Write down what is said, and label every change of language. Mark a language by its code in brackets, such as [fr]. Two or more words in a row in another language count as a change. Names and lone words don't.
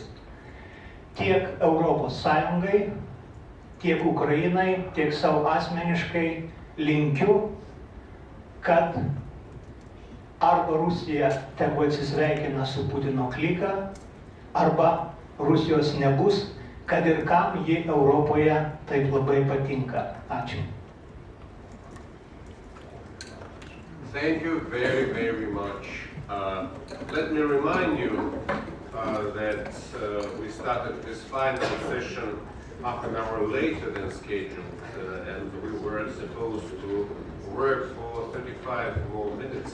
[lt] Tiek Europos Sąjungai, tiek Ukrainai, tiek savo asmeniškai linkiu, kad arba Rusija tegu atsisveikina su Putino klika, arba Rusijos nebus, kad ir kam ji Europoje taip labai patinka. Ačiū. [en] Thank you very, very much. Let me remind you that we started this final session half an hour later than scheduled, and we were supposed to work for 35 more minutes.